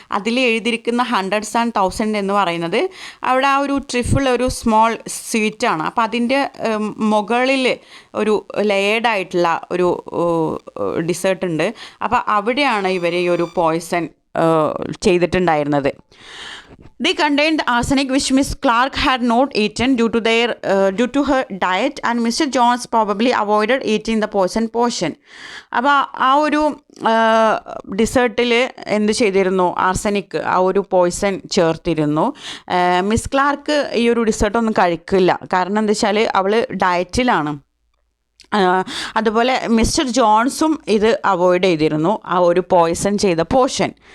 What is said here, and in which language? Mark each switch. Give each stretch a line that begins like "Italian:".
Malayalam: അതിൽ എഴുതിയിരിക്കുന്ന hundreds and thousand എന്ന് പറയുന്നത് അവിടെ ആ ഒരു ട്രിഫിൾ ഒരു സ്മോൾ സ്വീറ്റാണ്. അപ്പോൾ അതിൻ്റെ മുകളിൽ ഒരു ലെയേർഡായിട്ടുള്ള ഒരു ഡിസേർട്ട് ഉണ്ട്. അപ്പോൾ അവിടെയാണ് ഇവർ ഈ ഒരു പോയ്സൺ ചെയ്തിട്ടുണ്ടായിരുന്നത്.
English: They contained arsenic which Miss Clark had not eaten due to her diet, and Mr. Jones probably avoided eating the poison portion.
Malayalam: അപ്പോൾ ആ ഒരു ഡിസേർട്ടിൽ എന്ത് ചെയ്തിരുന്നു, ആർസനിക് ആ ഒരു പോയ്സൺ ചേർത്തിരുന്നു. മിസ് ക്ലാർക്ക് ഈ ഒരു ഡിസേർട്ടൊന്നും കഴിക്കില്ല, കാരണം എന്താ വെച്ചാൽ അവൾ ഡയറ്റിലാണ്. അതുപോലെ മിസ്റ്റർ ജോൺസും ഇത് അവോയ്ഡ് ചെയ്തിരുന്നു, ആ ഒരു പോയ്സൺ ചെയ്ത പോർഷൻ.